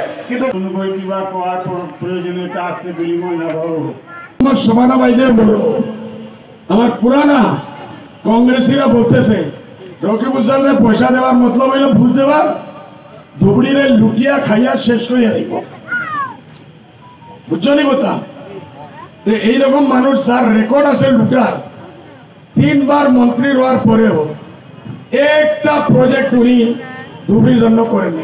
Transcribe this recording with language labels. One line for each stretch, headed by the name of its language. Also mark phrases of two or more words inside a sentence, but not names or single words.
Assamese: কিন্তু কিবা কোৱাৰ প্ৰয়োজনীয়তা আছে বুলি মই নাভাবোঁ।
Bangla: আমার শোভানা ভাইদের বলবো, আমার পুরানা কংগ্রেসীরা বলতেছে রকিবুল সাহেবের পয়সা দেওয়ার মতলব হইল ভোট দেওয়ার, ধুবড়িরে লুটিয়া খাইয়া শেষ করিয়া দিব। বুঝছো নি কথা? এইরকম মানুষ যার রেকর্ড আছে লুটার, 3 বার মন্ত্রী হওয়ার পরেও একটা প্রজেক্ট উনি ধুবড়ির জন্য করেননি।